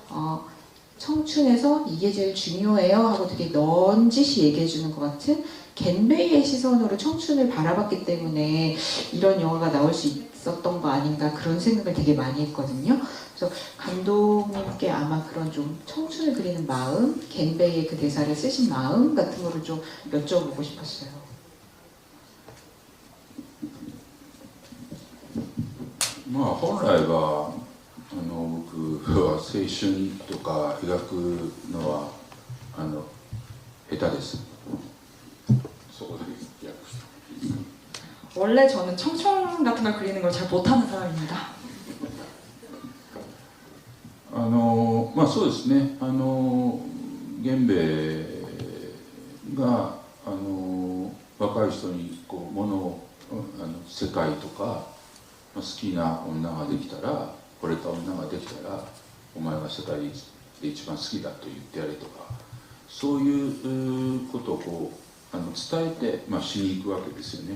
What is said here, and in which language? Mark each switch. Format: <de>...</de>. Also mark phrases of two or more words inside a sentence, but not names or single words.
<ko>청춘에서 이게 제일 중요해요 하고 되게 넌지시 얘기해 주는 것 같은 겐베이의 시선으로 청춘을 바라봤기 때문에 이런 영화가 나올 수 있었던 거 아닌가 그런 생각을 되게 많이 했거든요. 그래서 감독님께 아마 그런 좀 청춘을 그리는 마음, 겐베이의 그 대사를 쓰신 마음 같은 거를 좀 여쭤보고 싶었어요.</ko> <ja>まあ本来は僕は青春とか描くのは下手です。そこで訳して。</ja> <ko>원래 저는 청춘 같은 걸 그리는 걸 잘 못하는 사람입니다.</ko> <ja>まあそうですね。源兵衛が若い人にこう物を世界とか好きな女ができたら、惚れた女ができたら、お前が世界で一番好きだと言ってやれとか、そういうことをこう伝えて、しに行くわけですよね。</ja>